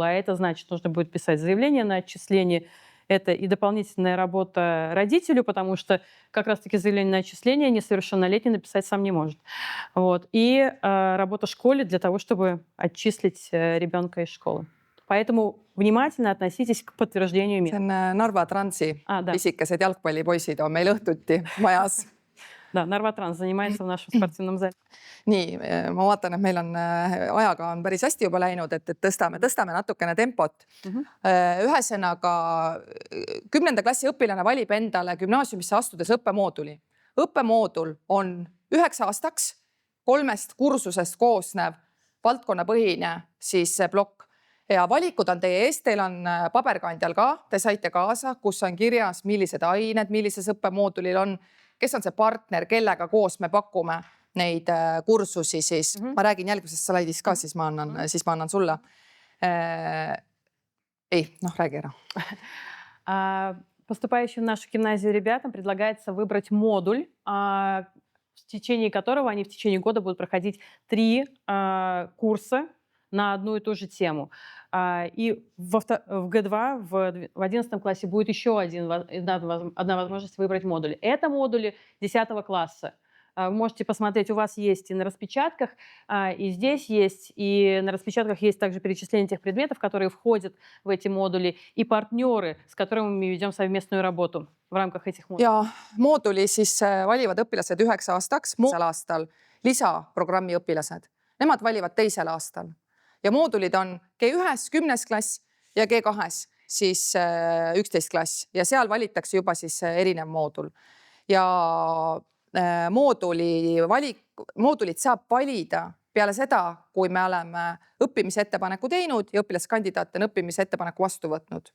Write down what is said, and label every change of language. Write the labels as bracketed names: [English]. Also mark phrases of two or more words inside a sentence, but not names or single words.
[Russian] А это значит, нужно будет писать заявление на отчисление. Это и дополнительная работа родителю, потому что как раз-таки заявление на отчисление несовершеннолетний написать сам не может. Вот. И работа школе для того, чтобы отчислить ребенка из школы. Поэтому внимательно относитесь к подтверждению места. [Estonian] See on Narva Transi isikesed jalgpallipoisid on meil õhtuti majas. Да, Narvatranс занимается в нашем спортивном зале. Nii, ma vaatan, et meil on ajaga on päris hästi juba läinud, et tõstame natukene tempot. Ühesõnaga 10. klassi õpilane valib endale gümnaasiumisse astudes õppemooduli. Õppemoodul on 9 aastaks 3 kursusest koosnev valdkonnapõhine siis see plokk. Ja valikud on teie ees, teil on paberkandjal ka, te saite kaasa, kus on kirjas, millised ained, millises õppemoodulil on, kes on see partner, kellega koos me pakume neid kursusi siis. Ma räägin järgmisest slaidist ka, siis ma annan sulle. Ei, räägi ära. [Russian] Поступающим в нашу гимназию ребятам предлагается выбрать модуль, в течение которого они в течение года будут проходить 3 курса на одну и ту же тему. И в Г2, в 11 классе будет еще одна возможность выбрать модуль. Это модули 10 класса. Вы можете посмотреть, у вас есть и на распечатках, и здесь есть, и на распечатках есть также перечисление тех предметов, которые входят в эти модули, и партнеры, с которыми мы ведем совместную работу в рамках этих модулей. [Estonian] Ja mooduli siis valivad õpilased 9 aastaks, aastal lisaprogrammi õpilased. Nemad valivad 2. aastal. Ja moodulid on G1, 10. klass ja G2, siis 11. klass. Ja seal valitakse juba siis erinev moodul. Ja moodulit saab valida peale seda, kui me oleme õppimisettepaneku teinud ja õpilaskandidaat on õppimisettepaneku vastu võtnud.